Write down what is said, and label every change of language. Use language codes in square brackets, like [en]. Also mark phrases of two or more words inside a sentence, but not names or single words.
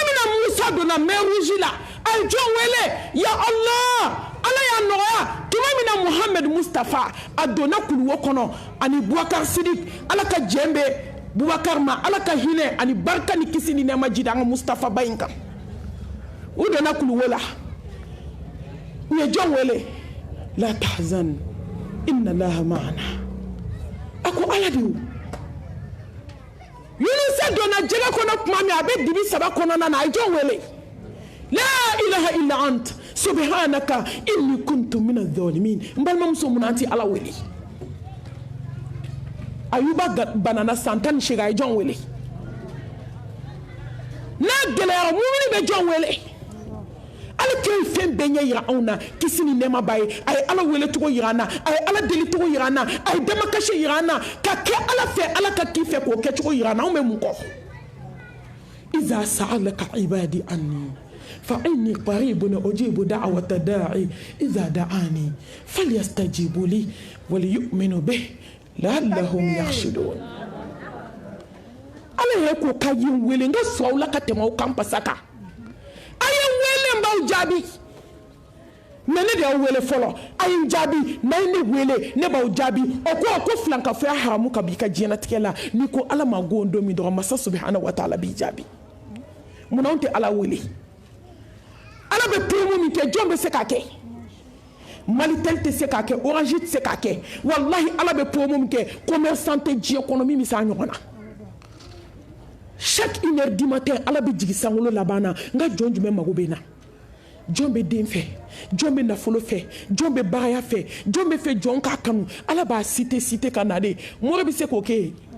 [bm] min na Musa donna [fr] mer rouge [bm] la a ye jɔn wele [ar] يا الله [bm] ala y'a nɔgɔya tuma min na Muhammed Mustafa a donna kuluwo kɔnɔ ani Bubakar Sidik ala ka jɛn bɛ Bubakar ma ala ka hinɛ ani barika ni kisi ni nɛɛma jida an ka Mustafa ba in kan u donna kuluwo la u ye jɔn wele [ar] لا تحزن إن الله معنا [bm] ako ala de Yunusa donna jɛgɛ kɔnɔ tuma min a bɛ dibi saba kɔnɔna na a ye jɔn wele [ar] لا إله إلا أنت سبحانك إني كنت من الظالمين [bm] n balimamuso mun an ti ala wele Ayuba banana san 18 a ye jɔn wele n'a gɛlɛyara mumini bɛ jɔn wele ala kɛ fɛn bɛɛ ɲɛ yira anw na kisi ni nɛɛma b'a ye a ye ala wele cogo yira an na a ye ala deli cogo yira an na a ye damakasi yira an na ka kɛ ala fɛ ala ka k'i fɛ k'o kɛ cogo yira an na anw bɛ mun kɔ [ar] إذا سألك عبادي عني فإني قريب أجيب دعوة الداع إذا دعان فليستجيبوا لي وليؤمنوا به لعلهم يرشدون [bm] ala yɛrɛ ko k'a ye n wele n ka sɔn aw la ka tɛmɛ aw kan pasa kan a ye n wele n b'aw jaabi mɛ ne de y'aw wele fɔlɔ a ye n jaabi n'a ye ne wele ne b'aw jaabi o ko filankafoya haramu ka b'i ka diɲɛlatigɛ la n'i ko ala ma go don min dɔrɔn masa [ar] سبحانه وتعالى [bm] b'i jaabi munna anw tɛ ala wele ala bɛ promo min kɛ jɔn bɛ se k'a kɛ Malitel tɛ se k'a kɛ Orange tɛ se k'a kɛ wallahi ala bɛ promo min kɛ commerçant tɛ diɲɛ kɔnɔ min bɛ se a ɲɔgɔn na [fr] chaque 1h du matin [bm] ala bɛ jigi sankolo laban na n ka jɔn jumɛn mago bɛ na jɔn bɛ den fɛ jɔn bɛ nafolo fɛ jɔn bɛ bagaya fɛ jɔn bɛ fɛ jɔn k'a kanu ala b'a cité ka na de mɔrɔ bɛ se k'o kɛ